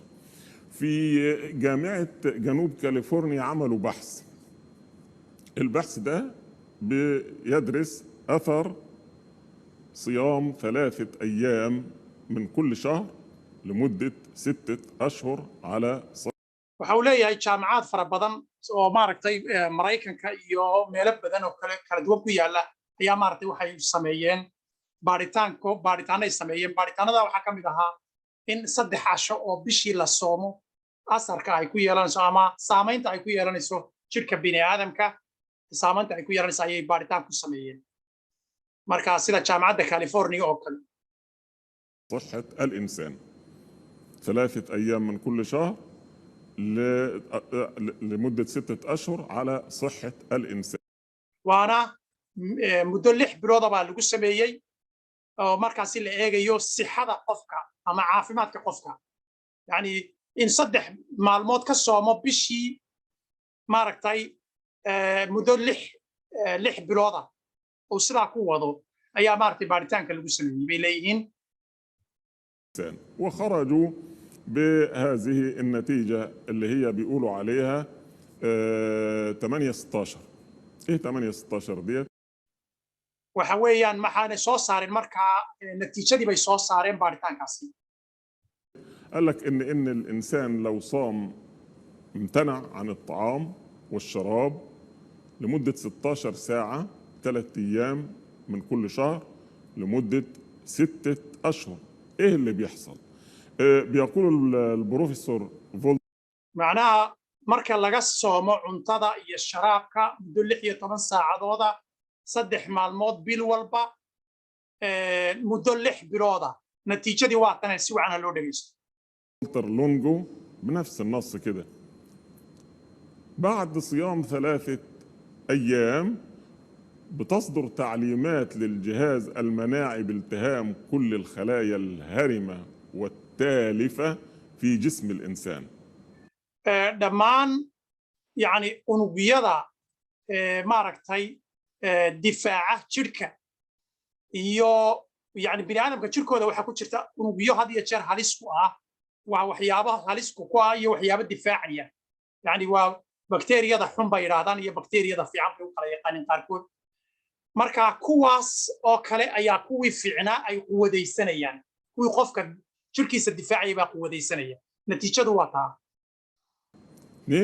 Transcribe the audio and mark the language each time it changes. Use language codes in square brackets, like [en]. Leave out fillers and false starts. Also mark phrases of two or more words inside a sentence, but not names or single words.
[ar] في جامعة جنوب كاليفورنيا عملوا بحث. البحث ده بيدرس أثر صيام 3 أيام من كل شهر لمدة 6 أشهر على صحة. [so] waxaa leeyahay jaamacad fara badan oo maaragtay Mareykanka iyo meelo badan oo kala duwan ku yaala ayaa maaragtay waxay sameeyeen baaritaanay sameeyeen baaritaanada waxaa ka mid ahaa in 3 casho oo bishii la soomo asarka ay ku yeelanayso ama saamaynta ay ku yeelanayso jirka bini aadamka saamaynta ay ku yeelanayso ayay baaritaan ku sameeyeen marka sida jaamacadda California oo kale. [ar] صحة الإنسان 3 أيام من كل شهر لمدة 6 أشهر على صحة الإنسان. وأنا مدة [so] 6 bilood baa lagu sameeyay oo markaasi la eegayo sixada qofka ama caafimaadka qofka yani in 3 maalmood ka soomo bishii maaragtay muddo 6 bilood oo sidaa ku wado ayaa maaragtay baaritaanka lagu sameeyay bay leeyihiin. [ar] وخرجوا بهذه النتيجة اللي هي بيقولوا عليها 8-16. ايه 8-16 ديت؟ [so] waxa weeyaan maxaanay soo saareen markaa natiijadii bay soo saareen baaritaankaasi. [ar] قال لك ان الانسان لو صام امتنع عن الطعام والشراب لمدة 16 ساعة 3 أيام من كل شهر لمدة 6 أشهر ايه اللي بيحصل؟ بيقول البروفيسور فولت [so] معناها marka laga soomo cuntada iyo sharaabka muddo 16 saacadooda 3 maalmood bil walba muddo 6 bilooda natiijadii waa tan si wacan loo dhageysto. [ar] لونجو بنفس النص كده بعد صيام 3 أيام بتصدر تعليمات للجهاز المناعي بالتهام كل الخلايا الهرمة والتالفة في جسم الإنسان. [so] dhammaan yani unugyada maaragtay difaaca jirka iyo yani bini aadamka jirkooda waxa ku jirta unugyo had iyo jeer halis ku ah waa waxyaabaha halis ku ah iyo waxyaabo difaacaya yani waa bakteeriyada xun bay yiraahdaan iyo bakteeriyada fiican bay u kala yaqaaniin qaarkood marka kuwaas oo kale ayaa kuwii fiicnaa ay quwadaysanayaan kuwii qofka jirkiisa difaacaya baa quwadaysanaya natiijadu waa taa.